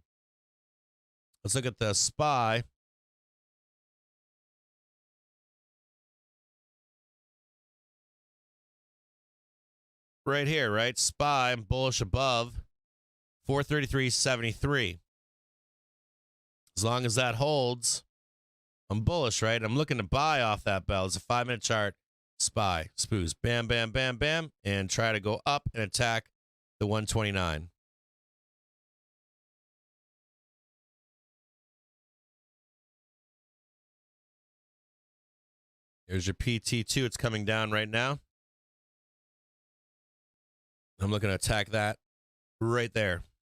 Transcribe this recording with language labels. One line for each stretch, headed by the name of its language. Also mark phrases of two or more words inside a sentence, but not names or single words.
English: Let's look at the SPY. Right here, right? SPY, I'm bullish above 433.73. As long as that holds, I'm bullish, right? I'm looking to buy off that bell. It's a 5-minute chart. SPY, spoos, bam, bam, bam, bam, and try to go up and attack the 129. Here's your PT2. It's coming down right now. I'm looking to attack that right there.